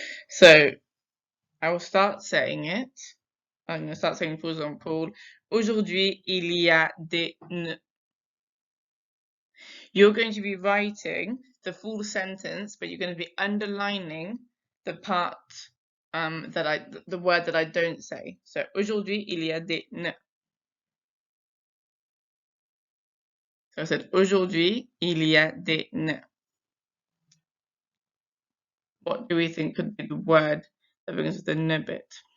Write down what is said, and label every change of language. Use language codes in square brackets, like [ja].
[en] So I will start saying it. I'm going to start saying, for example, [fr] aujourd'hui, il y a des nœuds. [en] You're going to be writing the full sentence, but you're going to be underlining the part the word that I don't say. [fr] So, aujourd'hui, il y a des nœuds. [en] So I said, [fr] aujourd'hui, il y a des nœuds. [en] What do we think could be the word that begins with the nœud bit?